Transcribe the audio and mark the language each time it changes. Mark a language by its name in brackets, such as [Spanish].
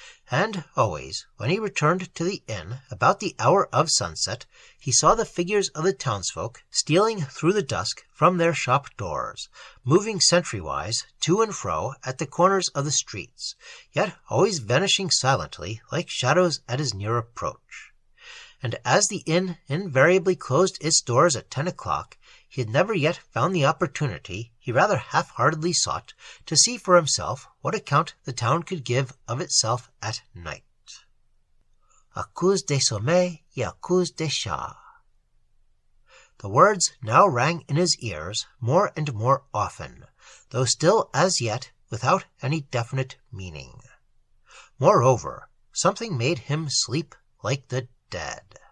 [English] And always, when he returned to the inn about the hour of sunset, he saw the figures of the townsfolk stealing through the dusk from their shop doors, moving sentry-wise to and fro at the corners of the streets, yet always vanishing silently like shadows at his near approach. And as the inn invariably closed its doors at 10 o'clock, he had never yet found the opportunity he rather half-heartedly sought to see for himself what account the town could give of itself at night. [French] À cause des sommeils et à cause des chats. [English] The words now rang in his ears more and more often, though still as yet without any definite meaning. Moreover, something made him sleep like the dead.